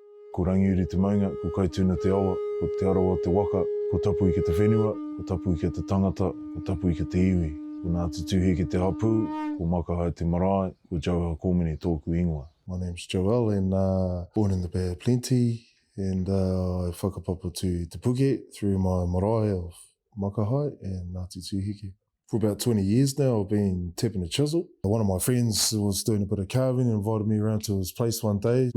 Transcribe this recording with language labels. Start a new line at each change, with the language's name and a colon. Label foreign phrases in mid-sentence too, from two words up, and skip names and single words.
Māori: Ko Rangiuru te maunga, ko Kaituna te awa, ko te arawa te waka, ko Tapuika te whenua, ko Tapuika te tangata, ko Tapuika te iwi, ko Ngāti Tūheke te hapū, ko Makahai te marae, ko Jauha Komene tōku ingoa.
English: My name's Joel and born in the Bay of Plenty, and I whakapapa to Te Puke through my marae of Makahai and Ngāti Tūheke. For about 20 years now, I've been tapping a chisel. One of my friends was doing a bit of carving and invited me around to his place one day.